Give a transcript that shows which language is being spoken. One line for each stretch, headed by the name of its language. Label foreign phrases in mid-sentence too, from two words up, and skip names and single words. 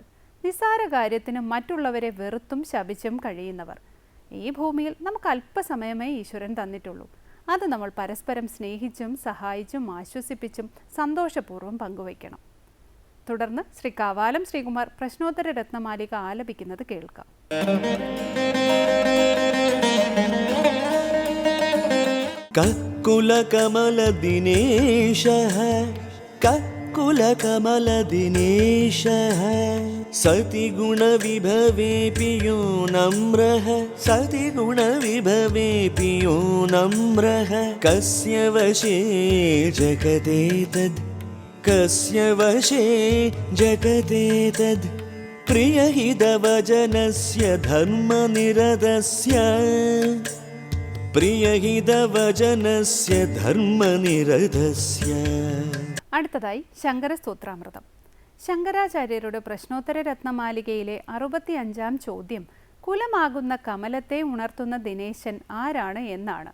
Malayalam: നിസ്സാര കാര്യത്തിന് മറ്റുള്ളവരെ വെറുത്തും ശപിച്ചും കഴിയുന്നവർ. ഈ ഭൂമിയിൽ നമുക്ക് അല്പസമയമേ ഈശ്വരൻ തന്നിട്ടുള്ളൂ. അത് നമ്മൾ പരസ്പരം സ്നേഹിച്ചും സഹായിച്ചും ആശ്വസിപ്പിച്ചും സന്തോഷപൂർവ്വം പങ്കുവയ്ക്കണം. തുടർന്ന് ശ്രീ കാവാലം ശ്രീകുമാർ പ്രശ്നോത്തര രത്നമാലിക ആലപിക്കുന്നത് കേൾക്കാം.
Sanskrit: ककुलकमलदिनेशः सतिगुणविभवेऽपि यो नम्रः सतिगुणविभवेऽपि यो नम्रः कस्य वशे जगदेतद् कस्य वशे जगदेतद् प्रियहितवचनस्य धर्मनिरतस्य പ്രിയഹിതവചനസ്യ ധർമ്മനിരതസ്യ.
Malayalam: അടുത്തതായി ശങ്കര സ്തോത്രാമൃതം. ശങ്കരാചാര്യരുടെ പ്രശ്നോത്തര രത്നമാലികയിലെ 65-ാം ചോദ്യം കുലമാകുന്ന കമലത്തെ ഉണർത്തുന്ന ദിനേശൻ ആരാണ് എന്നാണ്.